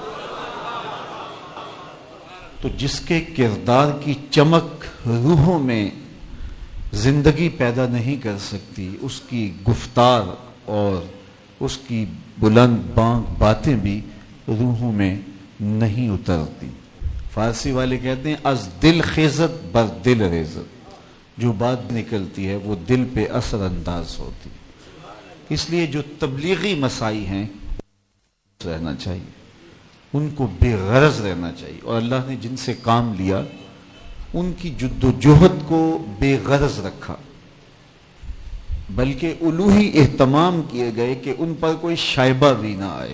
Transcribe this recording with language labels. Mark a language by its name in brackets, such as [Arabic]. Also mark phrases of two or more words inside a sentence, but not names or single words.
[Urdu] تو جس کے کردار کی چمک روحوں میں زندگی پیدا نہیں کر سکتی، اس کی گفتار اور اس کی بلند بانگ باتیں بھی روحوں میں نہیں اترتی. فارسی والے کہتے ہیں [Persian] از دل خیزت بر دل ریزت، [Urdu] جو بات نکلتی ہے وہ دل پہ اثر انداز ہوتی. اس لیے جو تبلیغی مسائی ہیں رہنا چاہیے، ان کو بے غرض رہنا چاہیے، اور اللہ نے جن سے کام لیا ان کی جد و جہد کو بے غرض رکھا، بلکہ الوہی اہتمام کیے گئے کہ ان پر کوئی شائبہ بھی نہ آئے۔